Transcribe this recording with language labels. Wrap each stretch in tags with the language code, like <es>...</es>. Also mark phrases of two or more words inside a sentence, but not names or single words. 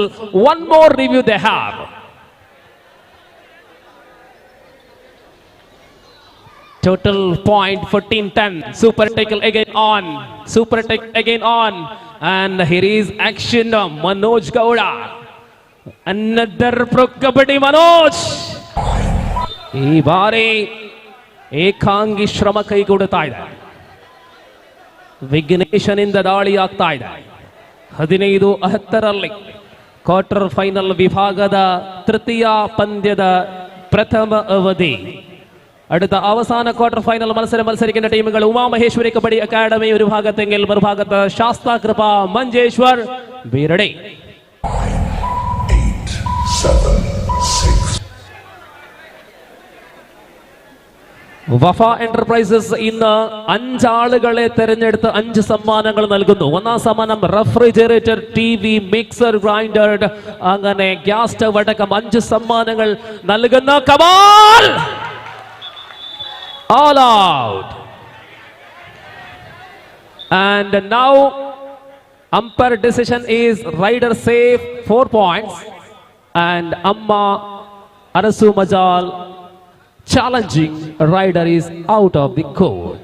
<en>One more review they have. Total point 14-10. Super tackle again on. Super tackle again on. And here is action. Manoj Gowda. Another pro kabaddi Manoj.</en> <kn>ಈ ಬಾರಿ ಏಕಾಂಗಿ ಶ್ರಮ ಕೈಗೂಡುತ್ತಾ ಇದೆ. ವಿಘ್ನೇಶನಿಂದ ದಾಳಿ ಆಗ್ತಾ ಇದೆ. 15-10</kn> <en>quarter final</en> <kn>ವಿಭಾಗದ ತೃತೀಯ ಪಂದ್ಯದ ಪ್ರಥಮ ಅವಧಿ.</kn> <ml>അടുത്ത അവസാന</ml> <en>quarter final</en> <ml>മത്സരം മത്സരിക്കുന്ന ടീമുകൾ ഉമാമഹേശ്വരി കബഡി അക്കാദമി ഒരു ഭാഗത്തെങ്കിൽ മറുഭാഗത്ത് ശാസ്താ കൃപ മഞ്ചേശ്വർ ബീരടി. വഫ എന്റർപ്രൈസസ് ഇന്ന് 5 ആളുകളെ തെരഞ്ഞെടുത്ത് 5 സമ്മാനങ്ങൾ നൽകുന്നു. ഒന്നാം സമ്മാനം</ml> <en>refrigerator, TV, mixer, grinder,</en> <ml>അങ്ങനെ</ml> <en>gas stove</en> <ml>അടക്കം 5 സമ്മാനങ്ങൾ നൽകുന്ന കമാൽ.</ml> <en>All out. And now umpire decision is rider safe 4 points and Amma Arasu Majal challenging rider is out of the court.</en>